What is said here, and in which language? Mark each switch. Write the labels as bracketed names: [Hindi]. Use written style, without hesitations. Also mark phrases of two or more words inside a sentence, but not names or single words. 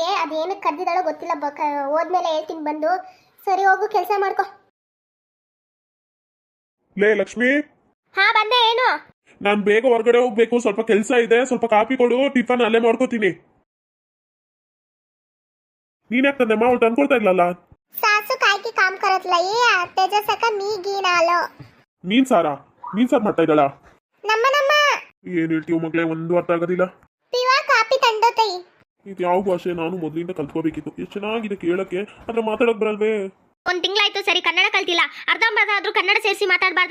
[Kannada] ಅದೇನು ಕರೆದಿದ್ದಾಳೋ ಗೊತ್ತಿಲ್ಲ. ಹೋದ್ಮೇಲೆ ಹೇಳ್ತೀನಿ ಬಂದು. ಸರಿ ಹೋಗು, ಕೆಲಸ ಮಾಡ್ಕೊ. ಲೇ ಲಕ್ಷ್ಮಿ, ಹಾ ಬಂದೆ. ಏನು? ನಾನು ಬೇಗ ಹೊರಗಡೆ ಹೋಗ್ಬೇಕು, ಸ್ವಲ್ಪ ಕೆಲಸ ಇದೆ. ಸ್ವಲ್ಪ ಕಾಫಿ ಕೊಡು, ಟಿಫನ್ ಅಲ್ಲೇ ಮಾಡ್ಕೋತೀನಿ. ನೀನ್ಯಾಕೆ ತಂದೆ ಅವಳು ತಂದ್ಕೊಳ್ತಾ ಇಲ್ಲಲ್ಲ? [Marathi] सासू काय की काम करत नाही, त्याच्यासारखा मी घेऊन आलो. [Kannada] ನೀನ್ ಸಾರ್ ಮಾಡ್ತಾ ಇದ್ದಾಳ? ನಮ್ಮ ಏನ್ ಹೇಳ್ತೀವಿ ಮಗಳೇ, ಒಂದು ಅರ್ಥ ಆಗೋದಿಲ್ಲ. ಪಿವಾ ಕಾಪಿ ತಂದೋತೈ. ಇದು ಯಾವ ಭಾಷೆ? ನಾನು ಮೊದಲಿಂದ ಕಲ್ತ್ಕೋಬೇಕಿತ್ತು. ಎಷ್ಟು ಚೆನ್ನಾಗಿದೆ ಕೇಳಕ್ಕೆ, ಆದ್ರೆ ಮಾತಾಡಕ್ ಬರಲ್ವೇ? ಒಂದು ತಿಂಗಳಾಯ್ತು ಸರಿ ಕನ್ನಡ ಕಲ್ತಿಲ್ಲ. ಅರ್ಧಂಬರ್ಧ ಆದ್ರೂ ಕನ್ನಡ ಸೇರಿಸಿ ಮಾತಾಡಬಾರ್ದ?